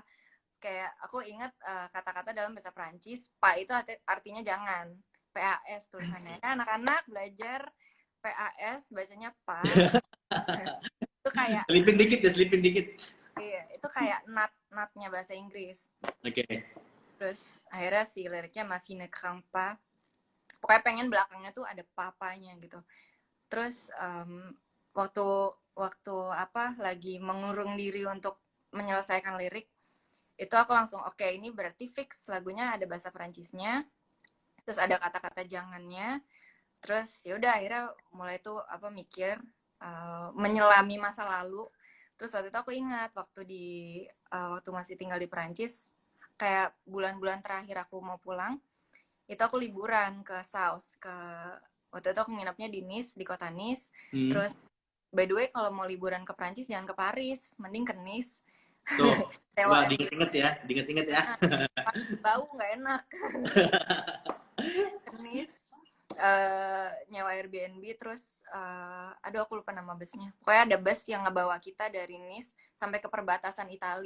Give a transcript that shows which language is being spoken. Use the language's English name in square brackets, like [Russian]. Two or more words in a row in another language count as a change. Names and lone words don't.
[Indonesian] Kayak aku ingat kata-kata dalam bahasa Prancis, pa itu artinya jangan, PAS tulisannya. Ya, anak-anak belajar PAS bacanya pa. Itu kayak Selipin dikit. iya, itu kayak natnya bahasa Inggris. Oke. Terus akhirnya si liriknya [French] ma fille ne crains pas. [Indonesian] Pokoknya pengen belakangnya tuh ada papanya gitu. Terus waktu lagi mengurung diri untuk menyelesaikan lirik, itu aku langsung oke, ini berarti fix lagunya ada bahasa Perancisnya, terus ada kata-kata jangannya. Terus ya udah akhirnya mulai tuh mikir, menyelami masa lalu. Terus waktu itu aku ingat waktu masih tinggal di Perancis, kayak bulan-bulan terakhir aku mau pulang, itu aku liburan ke South, waktu itu aku nginapnya di Nice, di kota Nice. Terus [English] by the way [Indonesian] kalau mau liburan ke Perancis jangan ke Paris, mending ke Nice. Tuh, wah, diinget ya. Bau nggak enak. Nice, nyewa Airbnb, terus aduh aku lupa nama busnya. Pokoknya ada bus yang ngebawa kita dari Nice sampai ke perbatasan Itali.